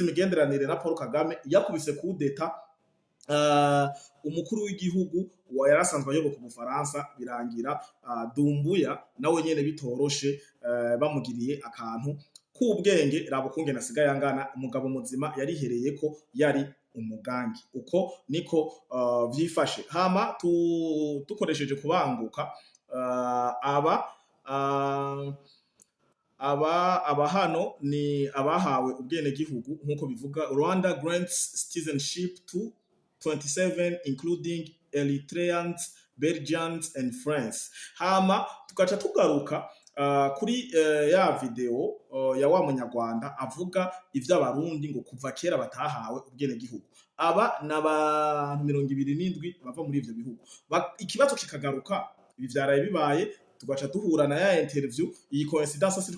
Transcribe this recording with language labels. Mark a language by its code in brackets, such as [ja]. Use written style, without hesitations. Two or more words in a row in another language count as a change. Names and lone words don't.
[rn] imigenderanire na Paul Kagame yakubise kudeta umukuru w'igihugu yarasanzwe ayoboka ku Bufaransa birangira Dumbuya nawe nyene bitoroshe bamugiriye akantu k'ubwenge rabo kungena asigaye angana umugabo muzima yarihereye ko yari umugangi uko niko vyifashe hama dukoresheje kubanguka aba hano ni abahawe ubwene gihugu nkuko bivuga [en] Rwanda grants citizenship to 27 including Eritreans, Belgians and France. [rn] Hama tukaca tugaruka kuri ya video ya wa munyarwanda avuga ivy'abarundi ngo kuva kera batahawe ubwene gihugu aba n'abantu 27 bava muri ivyo bihugu ikibazo kikagaruka ibi vyaraye bibaye tugaca duhura na ya interview iyi coincidence siko